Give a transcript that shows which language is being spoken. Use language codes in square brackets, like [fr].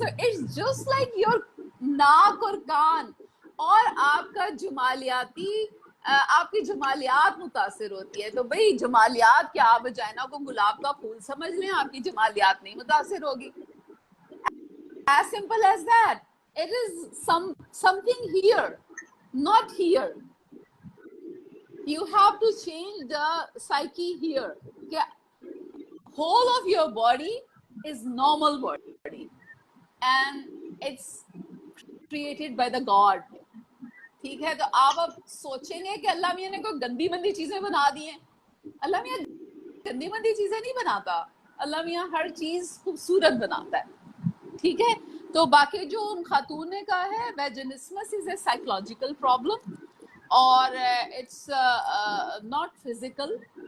[en] so it's just like your [hi] नाक और कान, और आपका जमालियाती आपकी जमालियात मुतासिर होती है। तो भाई जमालियात क्या, आप वजाइना को गुलाब का फूल समझ लें, आपकी जमालियात नहीं मुतासिर होगी। [en] As simple as that. It is something here, not here. You have to change the psyche here. Whole of your body is normal body and it's created by the God. [hi] ठीक है, तो आप अब सोचेंगे कि अल्लाह मियां ने कोई गंदी मंदी चीजें बना दी हैं। अल्लाह मियां गंदी मंदी चीजें नहीं बनाता, अल्लाह मियां हर चीज खूबसूरत बनाता है। ठीक है, तो बाकी जो उन खातून ने कहा है, [en] vaginismus is a psychological problem [hi] और [en] It's not physical.